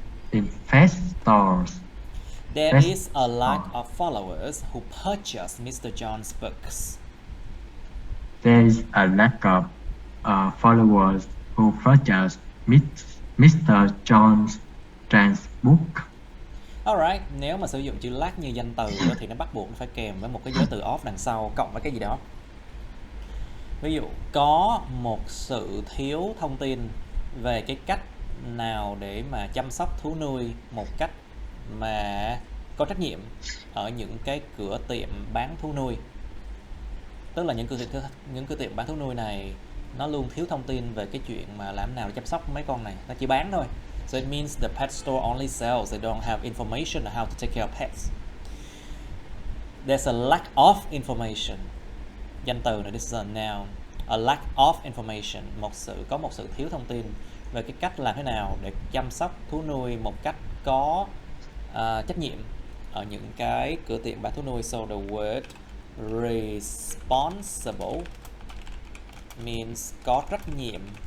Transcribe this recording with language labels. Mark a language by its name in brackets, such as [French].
[English] In pet stores. There is a lack of followers who purchase Mr. John's books. There is a lack of followers who purchase Mr. John's book. [Vietnamese] Alright, nếu mà sử dụng chữ lack như danh từ thì nó bắt buộc phải kèm với một cái giới từ of đằng sau cộng với cái gì đó. Ví dụ có một sự thiếu thông tin về cái cách nào để mà chăm sóc thú nuôi một cách mà có trách nhiệm ở những cái cửa tiệm bán thú nuôi. Tức là những cửa tiệm bán thú nuôi này nó luôn thiếu thông tin về cái chuyện mà làm nào để chăm sóc mấy con này, nó chỉ bán thôi. [English] So it means the pet store only sells, they don't have information on how to take care of pets. There's a lack of information. [Vietnamese] Danh từ này, [English] this is a noun. A lack of information, [Vietnamese] có một sự thiếu thông tin về cái cách làm thế nào để chăm sóc thú nuôi một cách có trách nhiệm ở những cái cửa tiệm bán thú nuôi. [English] So the word responsible means [Vietnamese] có trách nhiệm.